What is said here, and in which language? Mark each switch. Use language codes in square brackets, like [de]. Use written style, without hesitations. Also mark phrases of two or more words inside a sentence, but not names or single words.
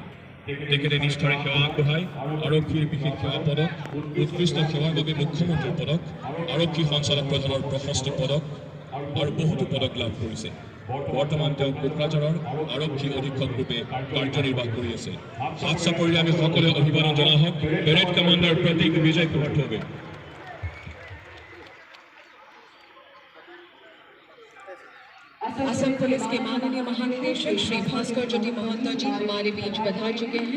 [as] তেখেতে নিষ্ঠাৰে সেৱা আগবঢ়াই আৰক্ষীৰ বিশেষ সেৱা পদক, উৎকৃষ্ট সেৱাৰ বাবে মুখ্যমন্ত্ৰীৰ পদক, আৰক্ষী সঞ্চালক প্ৰধানৰ প্ৰশস্তি পদক আৰু বহুতো পদক লাভ কৰিছে। বৰ্তমান তেওঁ কোকৰাঝাৰৰ আৰক্ষী অধীক্ষক ৰূপে কাৰ্যনিৰ্বাহ কৰি আছে। হাত চাপৰিৰে আমি সকলোৱে অভিবাদন জনোৱা হওক পেৰেড কমাণ্ডাৰ প্ৰতীক বিজয় কুমাৰ থোবে। [hi] असम पुलिस के माननीय महानिदेशक श्री भास्कर ज्योति महंता जी हमारे बीच पधार चुके हैं।